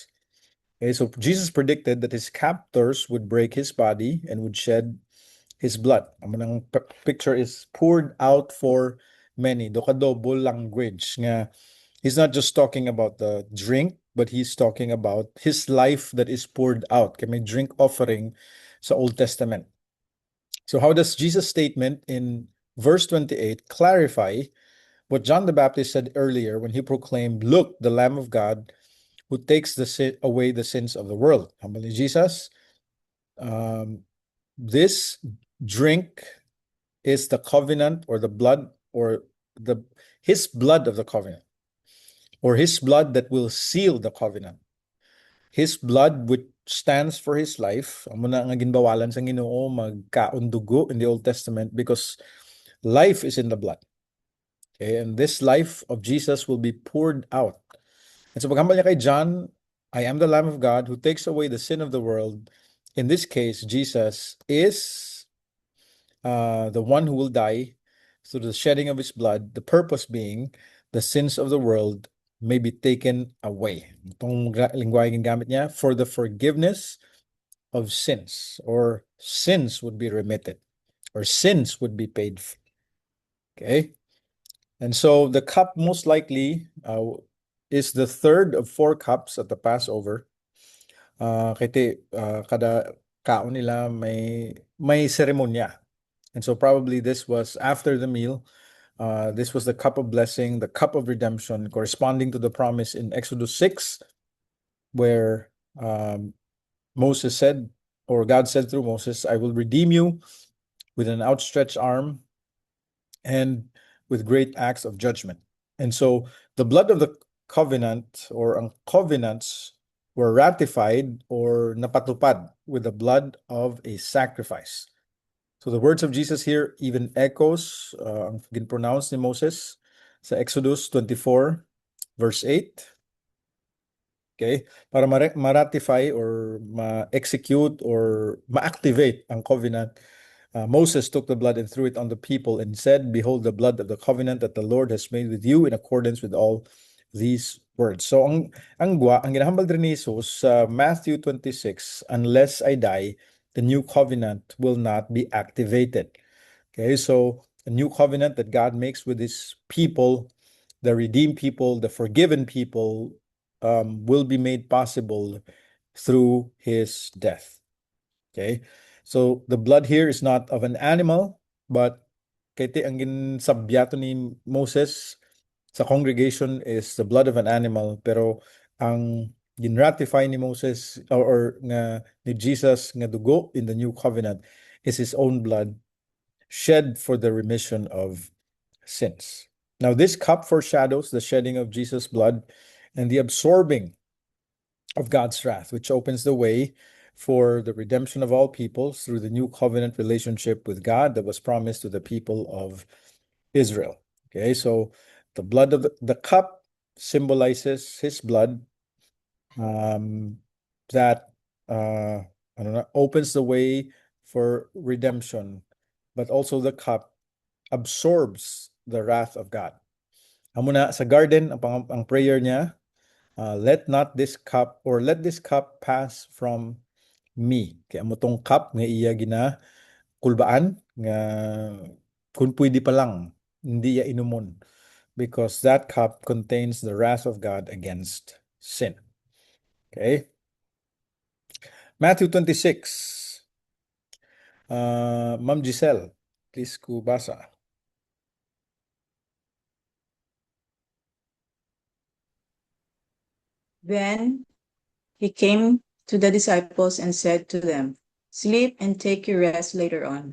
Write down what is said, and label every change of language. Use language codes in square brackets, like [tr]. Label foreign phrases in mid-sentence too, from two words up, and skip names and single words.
[en] Okay, so Jesus predicted that his captors would break his body and would shed his blood. Ang picture is poured out for many. Double language nga. He's not just talking about the drink, but he's talking about his life that is poured out. [hil] Kaya may [en] drink offering [hil] sa [en] Old Testament. So how does Jesus' statement in verse 28 clarify what John the Baptist said earlier when he proclaimed, "Look, the Lamb of God who takes away the sins of the world." [hil] Humble ni Jesus. [en] This drink is the covenant or the blood or his blood of the covenant, or his blood that will seal the covenant. His blood which stands for his life. [hil] Amo na nga ginbawalan sa Ginoo magkaon dugo [en] in the Old Testament because life is in the blood. Okay, and this life of Jesus will be poured out. And so [hil] paghambal niya kay [en] John, "I am the Lamb of God who takes away the sin of the world." In this case, Jesus is the one who will die through the shedding of his blood, the purpose being the sins of the world may be taken away. [hil] Itong lingwahe gingamit niya, [en] for the forgiveness of sins, or sins would be remitted, or sins would be paid for. Okay? And so the cup most likely is the third of 4 cups at the Passover. [hil] Kada kaon nila may seremonya. [en] And so probably this was after the meal. This was the cup of blessing, the cup of redemption, corresponding to the promise in Exodus 6, where Moses said, or God said through Moses, "I will redeem you with an outstretched arm and with great acts of judgment." And so the blood of the covenant, or ang covenants, were ratified or napatupad with the blood of a sacrifice. So the words of Jesus here even echoes [hil] ang ginpronounce ni Moses sa [en] Exodus 24 verse 8. Okay? [hil] Para ma-ratify [en] or ma-execute or ma-activate ang covenant, Moses took the blood and threw it on the people and said, "Behold the blood of the covenant that the Lord has made with you in accordance with all these words." So [hil] ang ginahambal rin ni Jesus sa [en] Matthew 26, "Unless I die, the new covenant will not be activated." Okay, so a new covenant that God makes with his people, the redeemed people, the forgiven people, will be made possible through his death. Okay, so the blood here is not of an animal, but [hil] kaya ang ginsabyato ni Moses sa [en] congregation is the blood of an animal, [hil] pero ang ginratify ni Moses or nga ni Jesus nga dugo [en] in the new covenant is his own blood shed for the remission of sins. Now, this cup foreshadows the shedding of Jesus' blood and the absorbing of God's wrath, which opens the way for the redemption of all peoples through the new covenant relationship with God that was promised to the people of Israel. Okay, so the blood of the cup symbolizes his blood that opens the way for redemption, but also the cup absorbs the wrath of God. [hil] Amo na sa garden ang prayer niya, [en] let this cup pass from me. [hil] Kaya amo tong cup nga iya gina kulbaan nga kung pwede pa lang hindi ya inumon, [en] because that cup contains the wrath of God against sin. Okay? Matthew 26. [hil] Ma'am Giselle, please ku basa. [en] Then he came to the disciples and said to them, "Sleep and take your rest later on.